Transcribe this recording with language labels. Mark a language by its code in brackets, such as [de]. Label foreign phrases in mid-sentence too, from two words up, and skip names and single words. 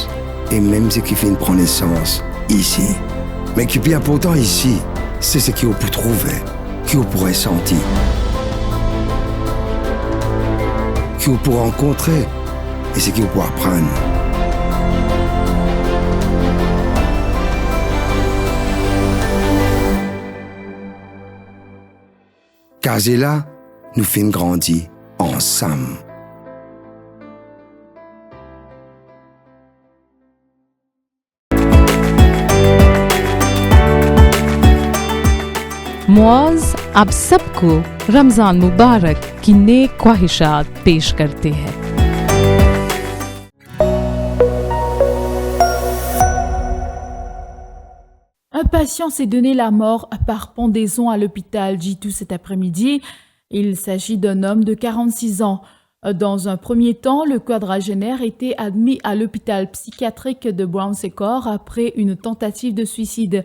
[fr] Et même ce qui fait une prendre naissance ici. Mais qui est bien important ici, c'est ce qu'on peut trouver, qu'on pourrait sentir, qu'on peut rencontrer, et ce qu'on peut apprendre. Casella nous fait grandir ensemble. [ur] معاذ اب سب کو رمضان مبارک کی نیک خواہشات پیش کرتے ہیں. [fr] Un patient s'est donné la mort par pendaison à l'hôpital J2 cet après-midi. Il s'agit d'un homme de 46 ans. Dans un premier temps, le quadragénaire était admis à l'hôpital psychiatrique de Brown-Sécor après une tentative de suicide.